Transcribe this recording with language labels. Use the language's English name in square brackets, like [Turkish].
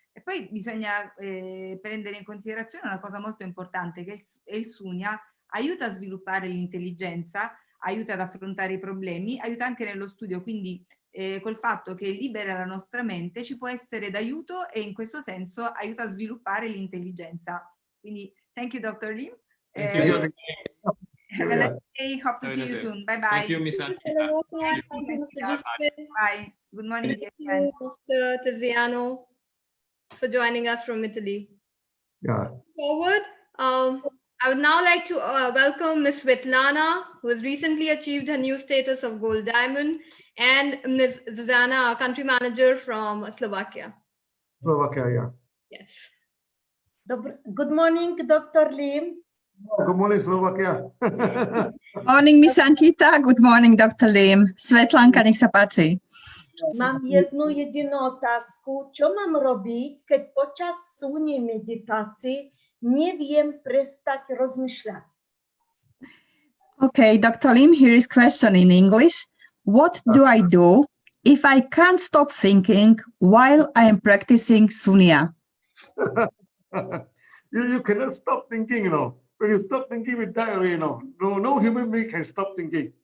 [Italian] E poi bisogna prendere in considerazione una cosa molto importante, che il Sunya aiuta a sviluppare l'intelligenza, aiuta ad affrontare i problemi, aiuta anche nello studio, quindi col fatto che libera la nostra mente ci può essere d'aiuto e in questo senso aiuta a sviluppare l'intelligenza. [English] Quindi thank you Dr. Lim. Have a nice day, hope to see you soon. Bye bye. Thank you, Ms. Ankita. Bye. Good morning. Thank you, Mr. Tiziano, for joining us from Italy. Yeah. Forward, I would now like to welcome Ms. Svetlana, who has recently achieved her new status of Gold Diamond, and Ms. Zuzana, our country manager from Slovakia. Slovakia, yeah. Yes. Good morning, Dr. Lim. Good morning, Slovakia. Morning, Miss Ankita. Good morning, Dr. Lim. Svetlanka, [Slovak] nech sa páči. Mám jednu jedinou otázku. Čo mám robiť, keď počas Sunya meditácií neviem prestať rozmýšľať? [English] Okay, Dr. Lim, here is question in English. What do I do if I can't stop thinking while I am practicing Sunya? You cannot stop thinking, When you stop thinking, we die away, No human being can stop thinking.